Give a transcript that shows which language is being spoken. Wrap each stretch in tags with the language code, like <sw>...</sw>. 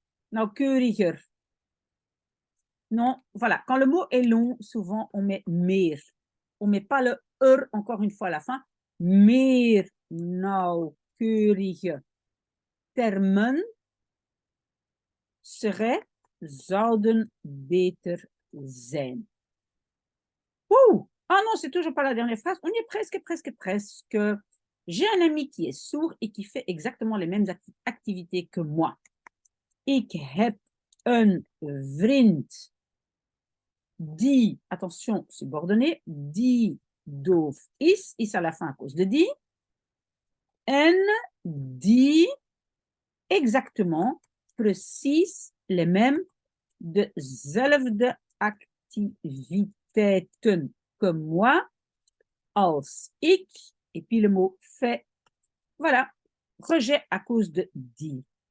<nl>Nauwkeuriger.</nl> <fr>Non, voilà. Quand le mot est long, souvent, on met meer. On ne met pas le encore une fois à la fin.</fr> <nl>Meer nauwkeurige termen zouden beter zijn. Ouh!</nl> <fr>Ah non, c'est toujours pas la dernière phrase. On y est presque, presque, presque. J'ai un ami qui est sourd et qui fait exactement les mêmes activités que moi.</fr> <nl>Ik heb een vriend die,</nl> <fr>attention, subordonné,</fr> <nl>die doof is</nl> <fr>à la fin à cause de die,</fr> <nl>en die</nl> <fr>exactement,</fr> <nl>precies</nl> <fr>les mêmes,</fr> <nl>dezelfde activiteiten</nl> <fr>que moi,</fr> <nl>als ik,</nl> <fr>et puis le mot fait, voilà, rejet à cause de die.</fr>